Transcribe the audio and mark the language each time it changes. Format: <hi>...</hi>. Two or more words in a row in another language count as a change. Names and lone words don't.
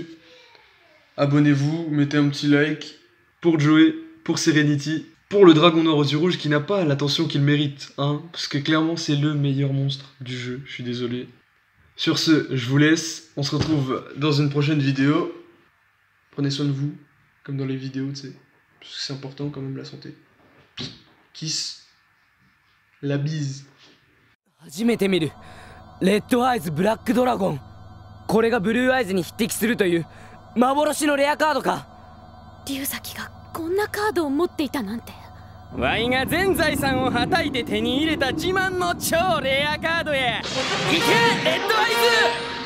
<fr>Abonnez-vous, mettez un petit like pour Joey, pour Serenity, pour le dragon noir aux yeux rouges qui n'a pas l'attention qu'il mérite, hein, parce que clairement c'est le meilleur monstre du jeu, je suis désolé. Sur ce, je vous laisse. On se retrouve dans une prochaine vidéo. Prenez soin de vous, comme dans les vidéos, tu sais. Parce que c'est important quand même, la santé. Kiss. La bise.</fr> <ja>初めて見るレッドアイズブラックドラゴン。これがブルーアイズに匹敵するという幻のレアカードか。龍崎がこんなカードを持っていたなんて。ワイが全財産をはたいて手に入れた自慢の超レアカードや。いけレッドアイズ。</ja>